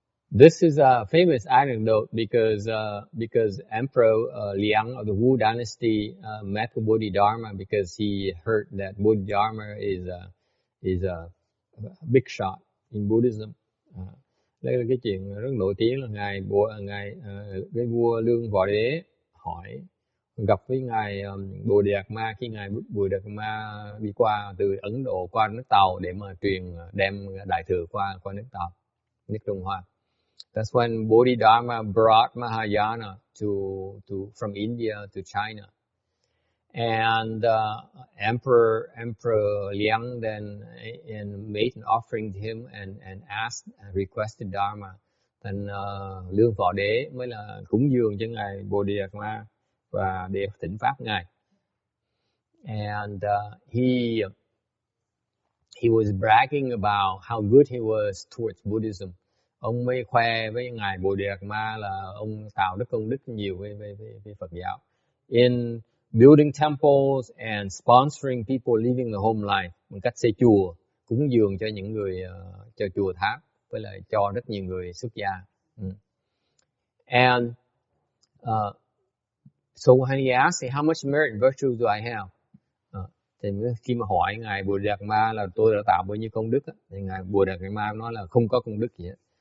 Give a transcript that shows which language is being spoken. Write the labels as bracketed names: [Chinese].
[English] This is a famous anecdote because Emperor Liang of the Wu dynasty met the Bodhidharma because he heard that Bodhidharma is a big shot in Buddhism. [Vietnamese] Đây là cái chuyện rất nổi tiếng là cái vua Lương Võ Đế gặp với ngài Bồ Đề Đạt Ma khi ngài Bồ Đề Đạt Ma đi qua từ Ấn Độ qua nước Tàu để mà đem đại thừa qua nước Tàu, nước Trung Hoa. [English] That's when Bodhidharma brought Mahayana from India to China, and Emperor Liang then made an offering to him and requested Dharma. [Vietnamese] Then Lương Võ Đế mới là cúng dường cho ngài Bồ Đề Đạt Ma và để thỉnh pháp ngài. [English] And he was bragging about how good he was towards Buddhism. [Vietnamese] Ông mới khoe với ngài Bồ Đề Đạt Ma là ông tạo đức công đức nhiều với Phật giáo. [English] In building temples and sponsoring people living the home life, [Vietnamese] bằng cách xây chùa, cúng dường cho những người cho chùa tháp, với lại cho rất nhiều người xuất gia. [English] And so when he asked, how much merit and virtue do I have? [Vietnamese] Thì khi mà hỏi ngài Bồ Đề Đạt Ma là tôi đã tạo bao nhiêu công đức, thì ngài Bồ Đề Đạt Ma nói là không có công đức gì hết.